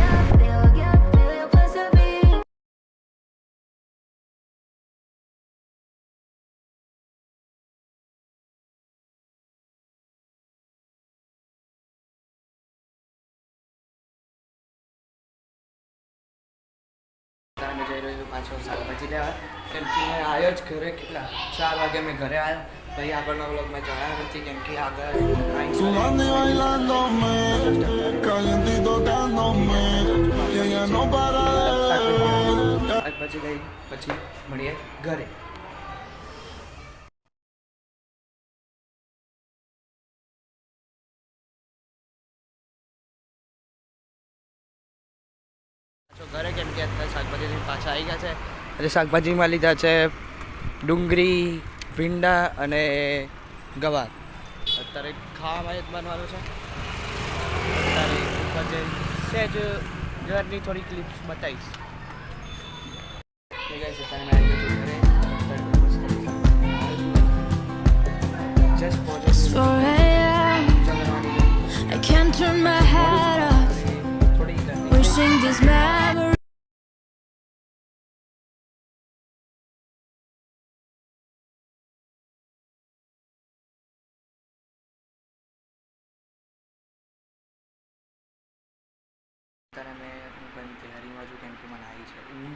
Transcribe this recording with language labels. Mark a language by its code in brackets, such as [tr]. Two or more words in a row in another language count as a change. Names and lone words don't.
[gu] મેં જઈ રહ્યો છું પાછો શાકભાજી લેવા, કેમ કે મેં આવ્યો જ ઘરે કેટલા 4 વાગે મેં ઘરે આવ્યો. પછી આગળનો વ્લોગ મેં જણાવ્યો નથી, કેમ કે આગળ [es] Sudando y bailándome, caliente y tocándome. Y ella no para de beber. [gu] શાકભાજી લઈ પછી મળીએ ઘરે. ઘરે, કેમ કે અત્યારે શાકભાજી લઈને પાછા આવી ગયા છે. એટલે શાકભાજીમાં લીધા છે ડુંગળી, ભીંડા અને ગવાર. અત્યારે ખાવામાં જ બનવાનું છે. અત્યારે ઉપર જઈને સહેજ ઘરની થોડી ક્લિપ્સ બતાવીશ. ઠીક છે, અત્યારે મેં આવી ગયો છું ઘરે. જસ્ટ પહોંચ્યો છું. [en] 4 a.m. I can't turn my head off, wishing these memories. [gu] અત્યારે મેં ઊંઘવાની તૈયારીમાં છું, કેમ કે મને આવી છે ઊંઘ.